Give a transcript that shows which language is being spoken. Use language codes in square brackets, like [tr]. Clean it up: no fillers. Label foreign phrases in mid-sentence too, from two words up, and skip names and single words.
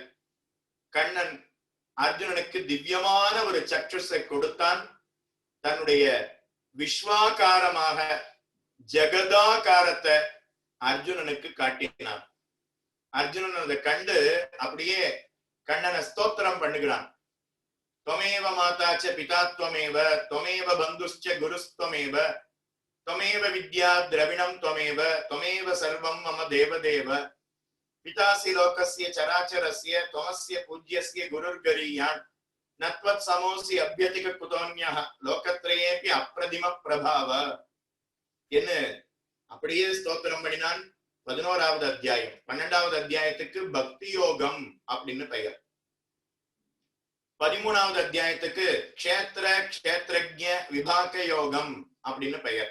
[ta] கண்ணன் அர்ஜுனனுக்கு திவ்யமான ஒரு சக்ஷுஸை கொடுத்தான். தன்னுடைய விஸ்வாகாரமாக ஜெகதாகாரத்தை அர்ஜுனனுக்கு காட்டினான். அர்ஜுனன் அதை கண்டு அப்படியே கண்ணனை ஸ்தோத்திரம் பண்ணுகிறான். [sa] त्वमेव माता च पिता त्वमेव त्वमेव बन्धुश्च गुरुस्त्वमेव त्वमेव विद्या द्रविणं त्वमेव त्वमेव सर्वं मम देवदेव पितासि लोकस्य चराचरस्य त्वमस्य पूज्यस्य गुरुर्गरीयान् न त्वत्समोऽसि अभ्यतिक कुतोऽन्यः लोकत्रयेऽपि अप्रतिम प्रभाव [ta] என்று அப்படியே ஸ்தோத்திரம் பண்ணினான். 11வது அத்தியாயம். 12வது அத்தியாயத்துக்கு பக்தி யோகம் அப்படின்னு பெயர். 13வது அத்தியாயத்துக்கு க்ஷேத்திர க்ஷேத்ரஜ்ஞ விபாக யோகம் அப்படின்னு பெயர்.